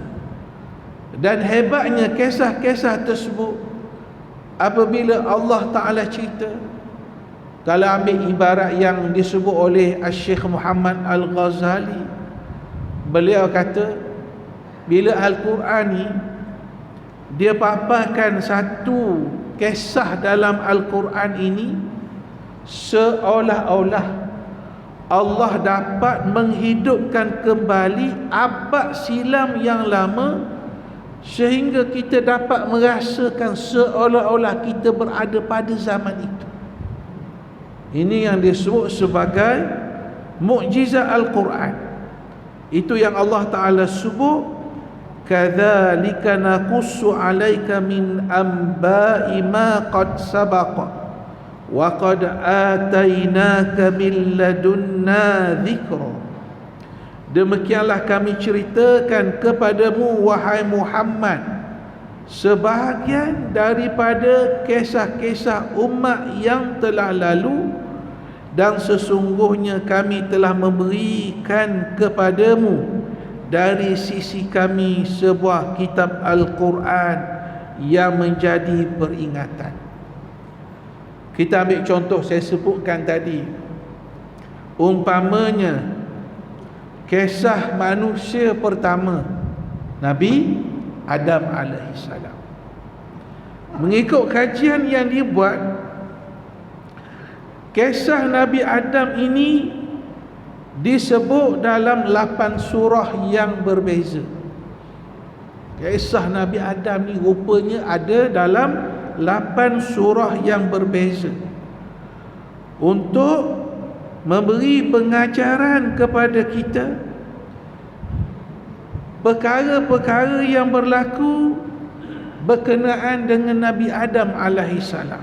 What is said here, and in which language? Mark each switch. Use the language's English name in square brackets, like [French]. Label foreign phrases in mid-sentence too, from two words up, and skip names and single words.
[Malay] Dan hebatnya kisah-kisah tersebut, apabila Allah Ta'ala cerita, kalau ambil ibarat yang disebut oleh Syekh Muhammad Al-Ghazali, beliau kata, bila Al-Quran ni dia paparkan satu kisah dalam Al-Quran ini, seolah-olah Allah dapat menghidupkan kembali abad silam yang lama, sehingga kita dapat merasakan seolah-olah kita berada pada zaman itu. Ini yang disebut sebagai mukjizat Al-Quran. Itu yang Allah Ta'ala sebut, [Arabic] كذلك نقص عليك من أنباء ما قد سبق وقد آتيناك من لدنا ذكرا. [Malay] Demikianlah kami ceritakan kepadamu wahai Muhammad sebahagian daripada kisah-kisah umat yang telah lalu, dan sesungguhnya kami telah memberikan kepadamu dari sisi kami sebuah kitab Al-Quran yang menjadi peringatan. Kita ambil contoh saya sebutkan tadi, umpamanya kisah manusia pertama Nabi Adam alaihissalam. Mengikut kajian yang dibuat, kisah Nabi Adam ini disebut dalam 8 surah yang berbeza. Kisah Nabi Adam ni rupanya ada dalam 8 surah yang berbeza, untuk memberi pengajaran kepada kita perkara-perkara yang berlaku berkenaan dengan Nabi Adam alaihissalam.